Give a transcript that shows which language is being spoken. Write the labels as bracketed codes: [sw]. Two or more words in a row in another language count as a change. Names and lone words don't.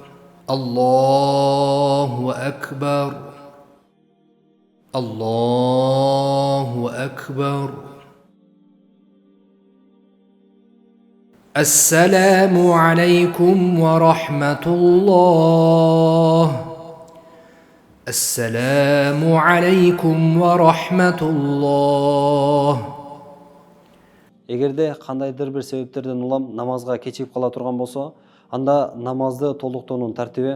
[ar] الله أكبر. الله أكبر. السلام عليكم ورحمة الله. السلام عليكم ورحمة الله. [ky] Эгерде кандайдыр бир себептерден улам намазга кечигип кала турган болсо, анда намазды толуктоонун тартиби.